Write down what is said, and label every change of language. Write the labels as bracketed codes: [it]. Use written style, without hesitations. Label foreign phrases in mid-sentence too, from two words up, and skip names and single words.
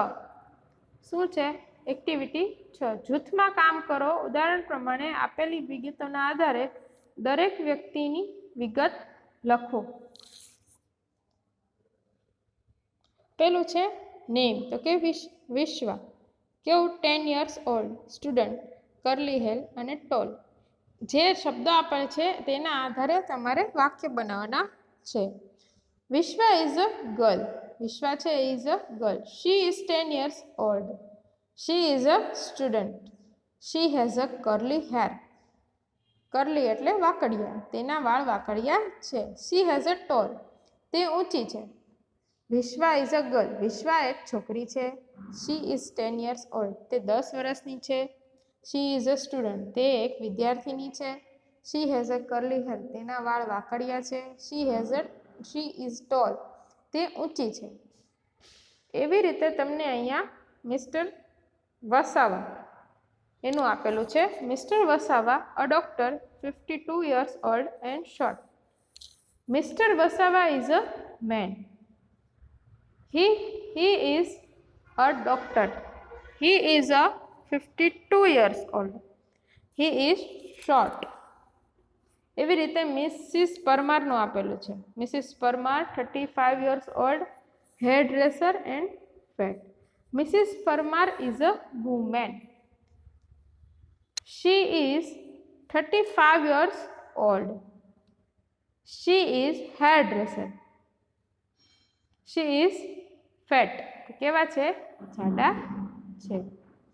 [gu] શું છે? એક્ટિવિટી 6. જૂથમાં કામ કરો. ઉદાહરણ પ્રમાણે આપેલી વિગતોના આધારે દરેક વ્યક્તિની વિગત લખો. પેલું છે નેમ. તો કે વિશ્વા. કેવું? [en] 10 years old. student curly hair અને ટોલ. [gu] જે શબ્દો આપેલ છે તેના આધારે તમારે વાક્ય બનાવવાના છે. [en] Vishwa is a girl. Vishwa છે is a girl. She is 10 years old. She is a student. She has a curly hair. કરલી [gu] એટલે વાકડિયા. તેના વાળ વાકડિયા છે. [en] She has a tall. [gu] તે ઊંચી છે. [en] Vishwa is a girl. [gu] વિશ્વા એક છોકરી છે. [en] She is 10 years old. [gu] તે 10 વર્ષની છે. [en] She is a student. [gu] તે એક વિદ્યાર્થીની છે. [en] She has a curly hair. [gu] તેના વાળ વાકડિયા છે. [en] She is tall. [gu] તે ઊંચી છે. એવી રીતે તમને અહીંયા મિસ્ટર વસાવા એનું આપેલું છે. [en] મિસ્ટર વસાવા a doctor 52 years old and short. મિસ્ટર વસાવા is a man. He is a doctor. He is a 52 years old. He is short. [gu] એવી રીતે મિસિસ પરમારનું આપેલું છે. [en] મિસિસ પરમાર 35 years old, hair dresser and fat. મિસિસ પરમાર is a woman. She is 35 years old. She is hairdresser. She is fat. [gu] કેવા છે? જાડા છે.